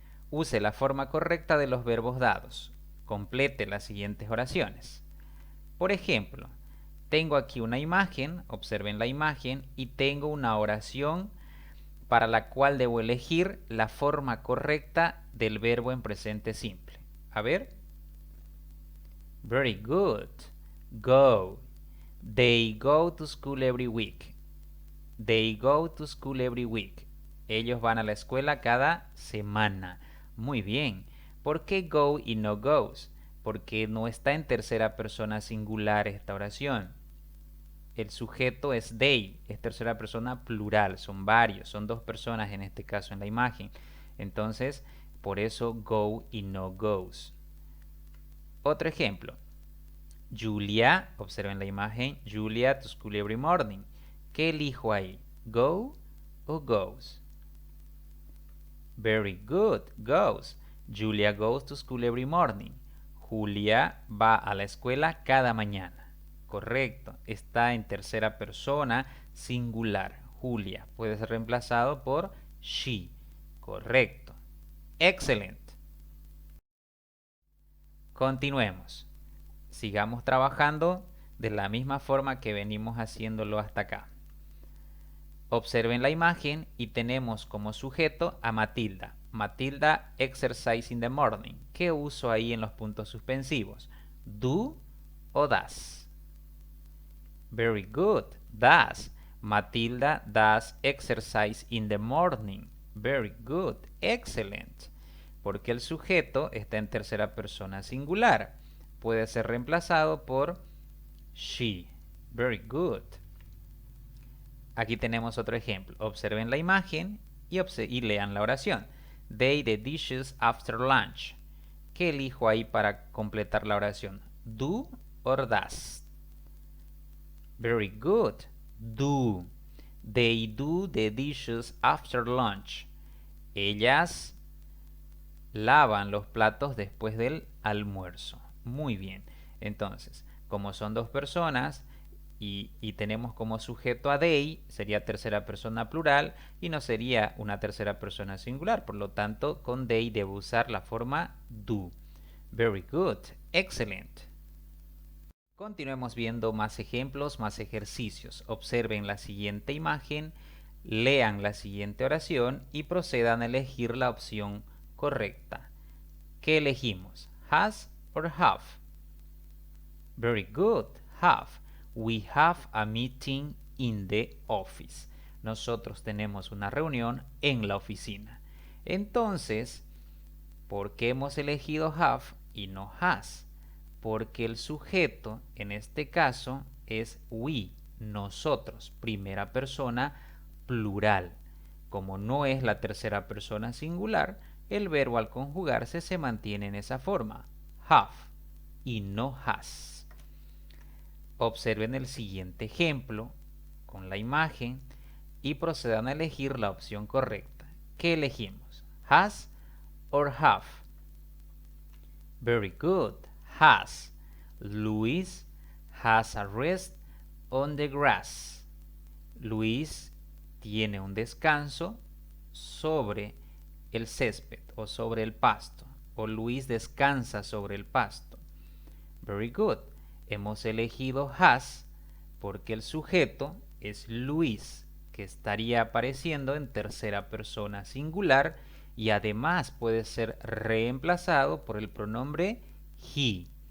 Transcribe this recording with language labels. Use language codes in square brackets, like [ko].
[es] Use la forma correcta de los verbos dados. Complete las siguientes oraciones. Por ejemplo, tengo aquí una imagen, observen la imagen, y tengo una oración para la cual debo elegir la forma correcta del verbo en presente simple. [en] A ver. Very good. Go. They go to school every week. They go to school every week. [es] Ellos van a la escuela cada semana. Muy bien. ¿Por qué go y no goes? Porque no está en tercera persona singular esta oración. El sujeto es they, es tercera persona plural, son varios, son 2 personas en este caso en la imagen. Entonces, por eso go y no goes. Otro ejemplo. Julia, observen la imagen, Julia [en] to school every morning. [es] ¿Qué elijo ahí? [en] ¿Go o goes? Very good, goes. Julia goes to school every morning. [es] Julia va a la escuela cada mañana. Correcto, está en tercera persona singular. Julia puede ser reemplazado por [en] she. [es] Correcto. Excelente. Continuemos. Sigamos trabajando de la misma forma que venimos haciéndolo hasta acá. Observen la imagen y tenemos como sujeto a Matilda. [en] Matilda exercise in the morning. [es] ¿Qué uso ahí en los puntos suspensivos? [en] ¿Do o does? Very good. Does. Matilda does exercise in the morning. Very good. Excellent. [es] Porque el sujeto está en tercera persona singular. Puede ser reemplazado por she. [en] Very good. [es] Aquí tenemos otro ejemplo. Observen la imagen y lean la oración. [en] They the dishes after lunch. [es] ¿Qué elijo ahí para completar la oración? [en] ¿Do or does? Very good. Do. They do the dishes after lunch. [es] Ellas lavan los platos después del almuerzo. Muy bien. Entonces, como son 2 personas y tenemos como sujeto a they, sería tercera persona plural y no sería una tercera persona singular. Por lo tanto, con they debo usar la forma do. [en] Very good. Excellent. [es] Continuemos viendo más ejemplos, más ejercicios. Observen la siguiente imagen, lean la siguiente oración y procedan a elegir la opción correcta. [en] ¿Qué elegimos? Has or have? Very good. Have. We have a meeting in the office. [es] Nosotros tenemos una reunión en la oficina. Entonces, ¿por qué hemos elegido have y no has? Porque el sujeto, en este caso, es we, nosotros, primera persona plural. Como no es la tercera persona singular, el verbo al conjugarse se mantiene en esa forma, have, y no has. Observen el siguiente ejemplo con la imagen y procedan a elegir la opción correcta. [en] ¿Qué elegimos? Has or have? Very good. Has. Luis has a rest on the grass. [es] Luis tiene un descanso sobre el césped o sobre el pasto. O Luis descansa sobre el pasto. [en] Very good. [es] Hemos elegido has porque el sujeto es Luis, que estaría apareciendo en tercera persona singular y además puede ser reemplazado por el pronombre he.